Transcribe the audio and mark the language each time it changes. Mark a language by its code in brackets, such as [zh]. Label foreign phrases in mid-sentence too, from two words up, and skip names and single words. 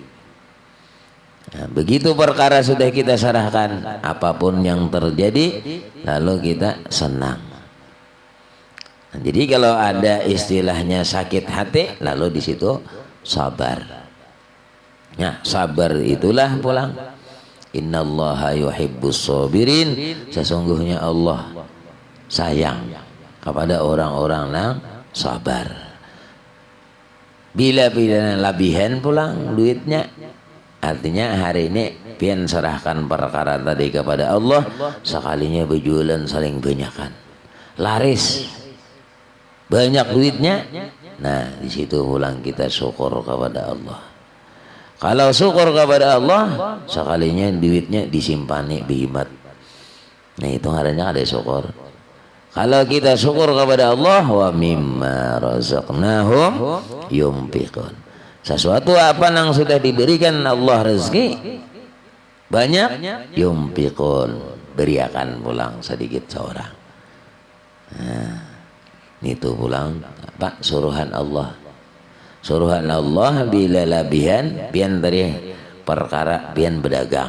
[bjn] Nah, begitu perkara sudah kita serahkan, apapun yang terjadi lalu kita senang. Nah, jadi kalau ada istilahnya sakit hati, lalu di situ sabar. Nah, sabar itulah pulang. [ar] إن الله يحب الصابرين, [bjn] sesungguhnya Allah sayang kepada orang-orang yang sabar. Bila labihan pulang duitnya, artinya hari ini pian serahkan perkara tadi kepada Allah, sekalinya berjualan saling banyakan, laris banyak duitnya. Nah di situ pulang kita syukur kepada Allah. Kalau syukur kepada Allah, sekalinya duitnya disimpani bihimat. Nah itu harinya ada syukur. Kalau kita syukur kepada Allah, [ar] ومما رزقناهم ينفقون. [bjn] Sesuatu apa yang sudah diberikan Allah rezeki banyak, yunfiqun, beriakan pulang sedikit seorang. Nah, itu pulang apa suruhan Allah. Suruhan Allah bila labihan pian tadi perkara pian berdagang.